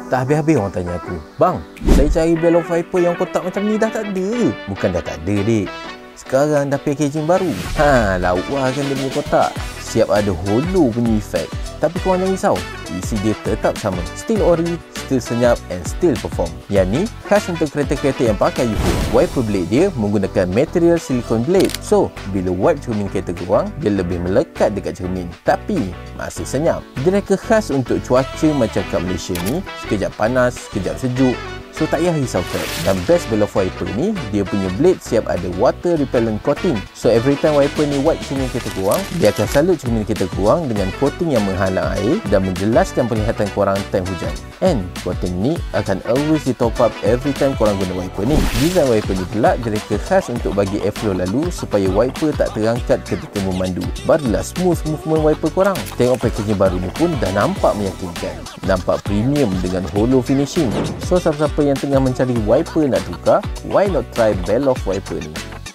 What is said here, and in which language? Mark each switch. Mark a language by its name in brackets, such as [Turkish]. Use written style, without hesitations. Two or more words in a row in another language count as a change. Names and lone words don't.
[Malay] Tak habis-habis orang tanya aku, "Bang, saya cari bell of wiper yang kotak macam ni dah tak ada." Bukan dah tak ada, dik. Sekarang dah packaging baru. Lawa kan dia punya kotak. Siap ada hollow punya efek. Tapi korang jangan risau, isi dia tetap sama. [English] Still ori, still senyap and still perform. [Malay] Yang ni khas untuk kereta-kereta yang pakai UK. [English] Wiper blade [Malay] dia menggunakan [English] material silicone blade. [Malay] So, bila wipe cermin kereta korang, dia lebih melekat dekat cermin. Tapi, masih senyap. Dia reka khas untuk cuaca macam kat Malaysia ni. Sekejap panas, sekejap sejuk. So tak payah risaukan. Dan best bell of wiper ni, dia punya blade siap ada [English] water repellent coating. So every time wiper [Malay] ni wipe cermin kereta korang, dia akan salut cermin kereta korang dengan coating yang menghalang air dan menjelaskan penglihatan korang time hujan. [English] And coating [Malay] ni akan always di [English] top up every time [Malay] korang guna wiper ni. [English] Design wiper [Malay] ni pula direka khas untuk bagi airflow lalu supaya wiper tak terangkat ketika memandu. Barulah [English] smooth movement wiper [Malay] korang. Tengok packaging baru ni pun dah nampak meyakinkan. Nampak premium dengan [English] hollow finishing. [Malay] So siapa-siapa yang tengah mencari wiper nak tukar, [English] why not try bell of wiper ni?